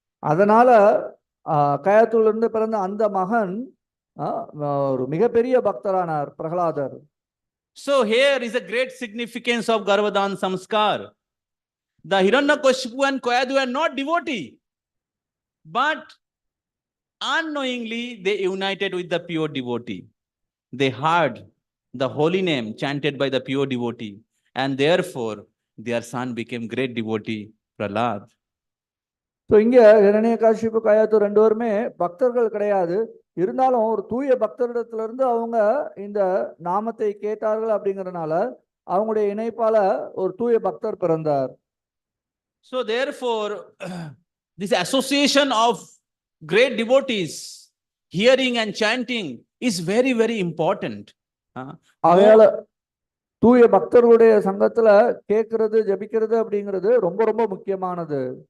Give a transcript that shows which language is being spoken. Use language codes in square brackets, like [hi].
[ta] அதனால கயாத்தூரிலிருந்து பிறந்த அந்த மகன் ஒரு மிகப்பெரிய பக்தரானார் பிரகலாதர். [en] So here is a great significance of Garbhadan Samskar. The Hiranyakashipu and Kayadu are not devotee, but unknowingly they united with the pure devotee. They heard the holy name chanted by the pure devotee, and therefore their son became great devotee Prahlad. [ta] So இங்கே இரணியகாசிப்பு கயாத்து ரெண்டு பேருமே பக்தர்கள் கிடையாது. இருந்தாலும் ஒரு தூய பக்தரிடத்திலிருந்து அவங்க இந்த நாமத்தை கேட்டார்கள் அப்படிங்கிறதுனால அவங்களுடைய இணைப்பால ஒரு தூய பக்தர் பிறந்தார். [en] So therefore, this association of great devotees, hearing and chanting, is very, very important. [ta] ஆகையால தூய பக்தர்களுடைய சங்கத்துல கேட்கறது ஜபிக்கிறது அப்படிங்கிறது ரொம்ப ரொம்ப முக்கியமானது.